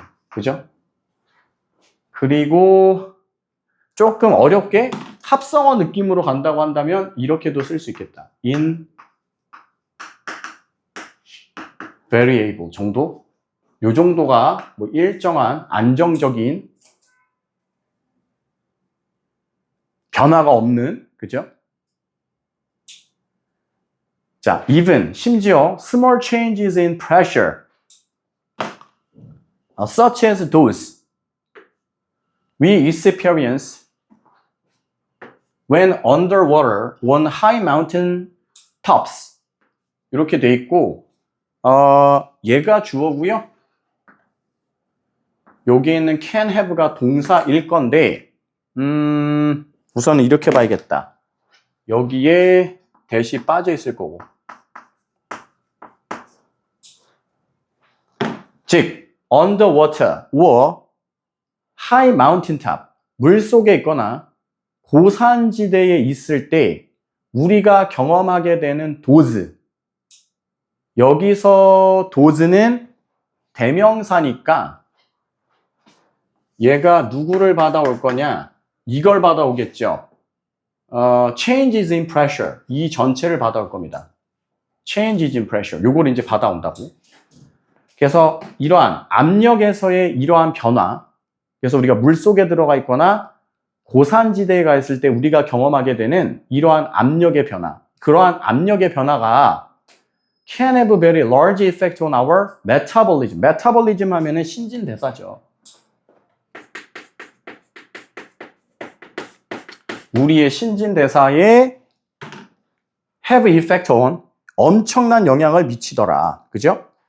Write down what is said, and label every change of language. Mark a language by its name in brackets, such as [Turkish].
[Korean] 그죠? 그리고 조금 어렵게 합성어 느낌으로 간다고 한다면 이렇게도 쓸 수 있겠다. invariable 정도? 요 정도가 뭐 일정한 안정적인 변화가 없는, 그죠? [English] 자, even, 심지어 small changes in pressure, such as those we experience when underwater on high mountain tops. [Korean] 이렇게 돼 있고, 얘가 주어고요. 여기 있는 can have가 동사일 건데, 우선은 이렇게 봐야겠다. 여기에 대시 빠져 있을 거고. 즉, [English] underwater or high mountain top, [Korean] 물 속에 있거나 고산지대에 있을 때 우리가 경험하게 되는 those. 여기서 those는 대명사니까 얘가 누구를 받아올 거냐? 이걸 받아오겠죠. [English] changes in pressure. [Korean] 이 전체를 받아올 겁니다. [English] changes in pressure. [Korean] 요걸 이제 받아온다고. 그래서 이러한 압력에서의 이러한 변화. 그래서 우리가 물 속에 들어가 있거나 고산지대에 가 있을 때 우리가 경험하게 되는 이러한 압력의 변화. 그러한 압력의 변화가 [English] can have a very large effect on our metabolism. [Korean] metabolism 하면은 신진대사죠. 우리의 신진대사에 [English] have effect on, [Korean] 엄청난 영향을 미치더라. 그죠?